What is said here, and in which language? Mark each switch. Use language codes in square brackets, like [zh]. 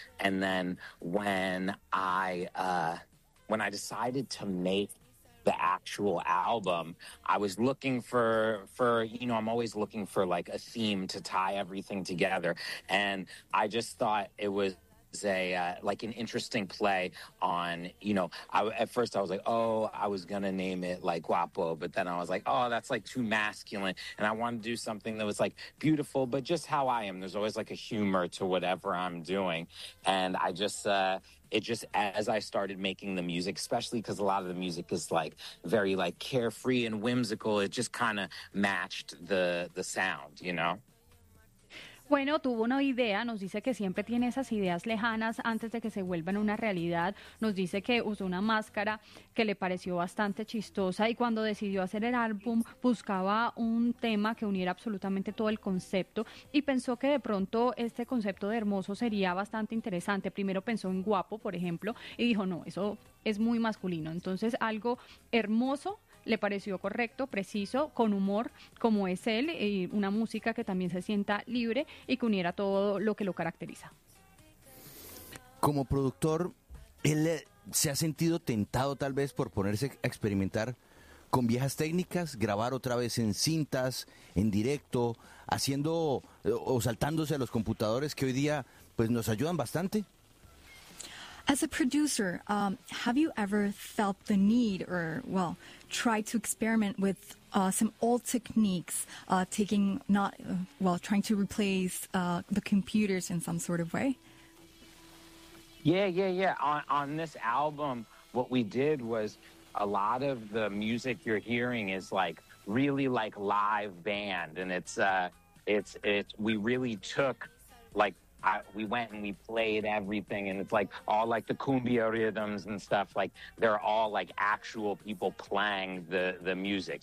[en] And then when I decided to make the actual album, I was looking for you know, I'm always looking for like a theme to tie everything together, and I just thought it was say like an interesting play on, you know, at first I was like, oh, I was gonna name it like Guapo, but then I was like, oh, that's like too masculine, and I wanted to do something that was like beautiful but just how I am. There's always like a humor to whatever I'm doing, and I just it just as I started making the music, especially because a lot of the music is like very like carefree and whimsical, it just kind of matched the sound, you know. [es] Bueno, tuvo una idea, nos dice que siempre tiene esas ideas lejanas antes de que se vuelvan una realidad. Nos dice que usó una máscara que le pareció bastante chistosa y cuando decidió hacer el álbum buscaba un tema que uniera absolutamente todo el concepto y pensó que de pronto este concepto de hermoso sería bastante interesante. Primero pensó en guapo, por ejemplo, y dijo, no, eso es muy masculino. Entonces, algo hermoso le pareció correcto, preciso, con humor, como es él, y una música que también se sienta libre y que uniera todo lo que lo caracteriza. Como productor, ¿él se ha sentido tentado tal vez por ponerse a experimentar con viejas técnicas, grabar otra vez en cintas, en directo, haciendo o saltándose a los computadores que hoy día pues nos ayudan bastante? [en] As a producer, have you ever felt the need or, well, tried to experiment with some old techniques, taking not, well, trying to replace the computers in some sort of way? On this album, what we did was a lot of the music you're hearing is like really like live band, and it's we really took like we went and we played everything, and it's like all like the cumbia rhythms and stuff, like they're all like actual people playing the music.